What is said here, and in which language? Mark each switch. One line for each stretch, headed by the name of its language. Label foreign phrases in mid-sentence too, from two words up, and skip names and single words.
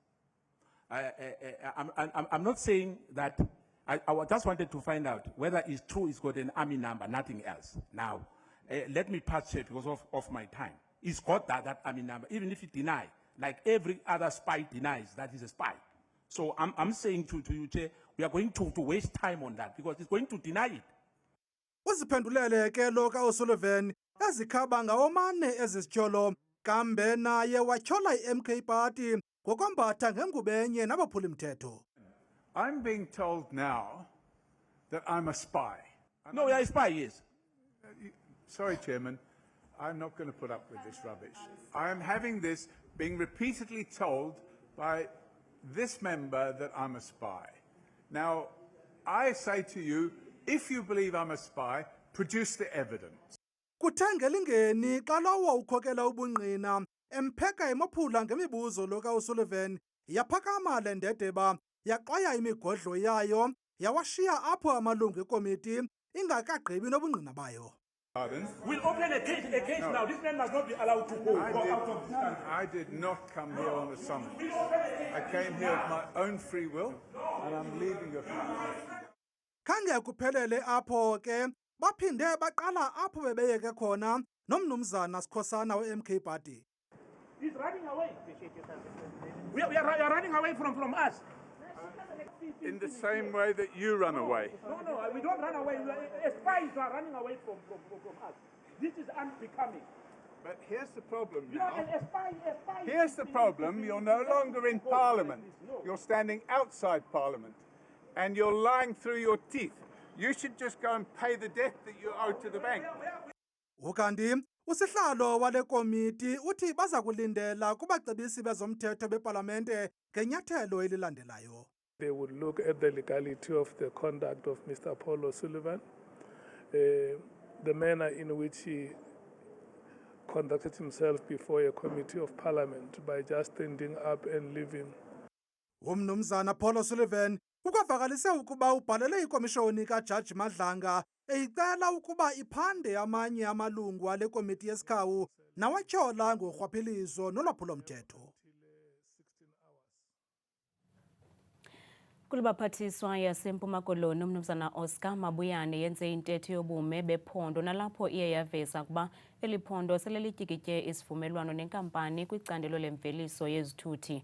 English: I'm not saying that, I just wanted to find out whether it's true he's got an army number, nothing else. Now, let me pass it because of my time. He's got that army number, even if he denies, like every other spy denies that he's a spy. So I'm saying to you, Chair, we are going to waste time on that because he's going to deny it.
Xhosa: Uziphendulele ke lo kaO'Sullivan ezikhaba ngawomane ezisityholo kambe naye watyhola i-MK Party ngokwambatha ngengubo enye nabaphulimthetho.
English: I'm being told now that I'm a spy. No, you are a spy, yes. Sorry, Chairman, I'm not going to put up with this rubbish. I am having this being repeatedly told by this member that I'm a spy. Now, I say to you, if you believe I'm a spy, produce the evidence.
Xhosa: Kuthe ngelingeni xa lowo ukhokela ubungqina empheka emophula ngemibuzo lo kaO'Sullivan yaphakama le ndedeba yaxwaya imigodlo yayo yawashiya apho amalungu ekomiti ingakagqibi nobungqina bayo.
English: Pardon? We'll open a case now. This man must not be allowed to go out of this country. I did not come here on a summons. I came here of my own free will, and I'm leaving your country.
Xhosa: Khange kuphelele apho ke baphinde baqala apho bebeyeke khona nomnumzana Sikhosana we-MK Party.
English: He's running away. We are running away from us. In the same way that you run away. No, we don't run away. Spies are running away from us. This is unbecoming. But here's the problem You know, now. a spy. Here's the problem. You're no longer in Parliament. You're standing outside Parliament. And you're lying through your teeth. You should just go and pay the debt that you owe to the bank.
Xhosa: Ukanti usihlalo wale komiti uthi baza kulindela kubacebisi bezomthetho bepalamente ngenyathelo elilandelayo.
English: They would look at the legality of the conduct of Mr. Paul O'Sullivan, the manner in which he conducted himself before a committee of parliament by just standing up and leaving.
Xhosa: Umnumzana Paul O'Sullivan ukwavalise ukuba ubhalele ikomishoni kaJaji Madlanga eyicela ukuba iphande amanye amalungu ale komiti yesikhawu nawatyhola ngorhwaphilizo nolwaphulomthetho. Kulabaphathiswa yaseMpuma Koloni umnumzana Oscar Mabuyane yenze intetho yobume bephondo nalapho iye yaveza ukuba eli phondo sele lityikitye isivumelwano nenkampani kwicandelo lemveliso yezithuthi.